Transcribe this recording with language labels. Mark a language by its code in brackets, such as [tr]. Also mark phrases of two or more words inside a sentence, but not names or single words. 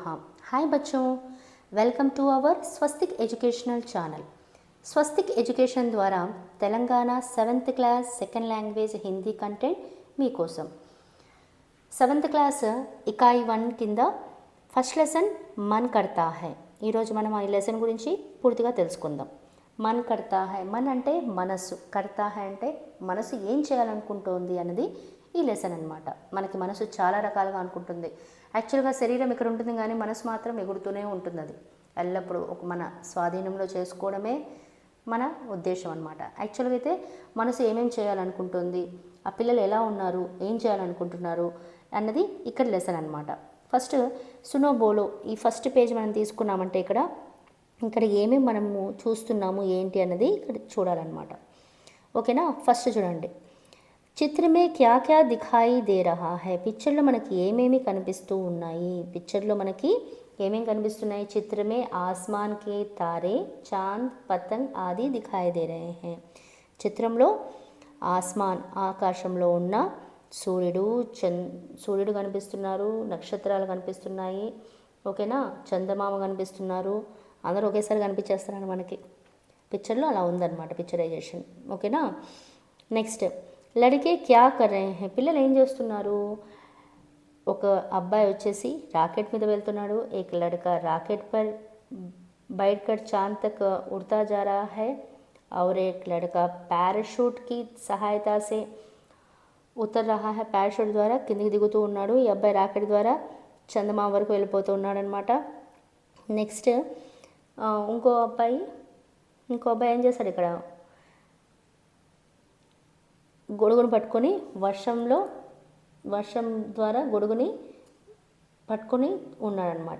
[en] hi बच्चों, welcome to our Swastik educational channel। [hi] स्वस्तिक एजुकेशन द्वारा तेलंगाना 7th क्लास [en] second language Hindi content [hi] मीकोसम 7th क्लास इकाई 1 किंद [en] first lesson [hi] मन करता है। [te] ఈ రోజు మనం ఈ లెసన్ గురించి పూర్తిగా తెలుసుకుందాం। [hi] मन करता है, [te] మన్ అంటే మనసు, [hi] करता है [te] అంటే మనసు ఏం చేయాలనుకుంటోంది అన్నది ఈ లెసన్ అనమాట। మనకి మనసు చాలా రకాలుగా అనుకుంటుంది। యాక్చువల్గా శరీరం ఇక్కడ ఉంటుంది కానీ మనసు మాత్రం ఎగురుతూనే ఉంటుంది। అది ఎల్లప్పుడూ ఒక మన స్వాధీనంలో చేసుకోవడమే మన ఉద్దేశం అనమాట। యాక్చువల్గా అయితే మనసు ఏమేం చేయాలనుకుంటుంది, ఆ పిల్లలు ఎలా ఉన్నారు, ఏం చేయాలనుకుంటున్నారు అన్నది ఇక్కడ లెసన్ అనమాట। ఫస్ట్ [hi] सुनो बोलो, [te] ఈ ఫస్ట్ పేజ్ మనం తీసుకున్నామంటే ఇక్కడ ఏమేమి మనము చూస్తున్నాము ఏంటి అన్నది ఇక్కడ చూడాలన్నమాట। ఓకేనా, ఫస్ట్ చూడండి, [hi] चित्र में क्या क्या दिखाई दे रहा है, [te] పిక్చర్లో మనకి ఏమేమి కనిపిస్తూ ఉన్నాయి, పిక్చర్లో మనకి ఏమేమి కనిపిస్తున్నాయి, [hi] चित्र में आसमान के तारे चांद पतंग आदि दिखाई दे रहे है, [te] చిత్రంలో ఆస్మాన్ ఆకాశంలో ఉన్న సూర్యుడు కనిపిస్తున్నారు, నక్షత్రాలు కనిపిస్తున్నాయి, ఓకేనా, చందమామ కనిపిస్తున్నారు, అందరూ ఒకేసారి కనిపించేస్తున్నారు మనకి పిక్చర్లో, అలా ఉందన్నమాట పిక్చరైజేషన్। [hi] ఓకేనా, నెక్స్ట్ लड़के क्या कर रहे है, [te] పిల్లలు ఏం చేస్తున్నారు, ఒక అబ్బాయి వచ్చేసి రాకెట్ మీద వెళ్తున్నాడు, [hi] एक लड़का रॉकेट पर बैठ कर चांद तक उड़ता जा रहा है और एक लड़का पैराशूट की सहायता से उतर रहा है, [te] ప్యారాషూట్ ద్వారా కిందికి దిగుతూ ఉన్నాడు, ఈ అబ్బాయి రాకెట్ ద్వారా చందమామ వరకు వెళ్ళిపోతూ ఉన్నాడు అనమాట। నెక్స్ట్ ఇంకో అబ్బాయి ఏం చేశాడు, ఇక్కడ గొడుగును పట్టుకొని వర్షం ద్వారా గొడుగుని పట్టుకొని ఉన్నాడనమాట।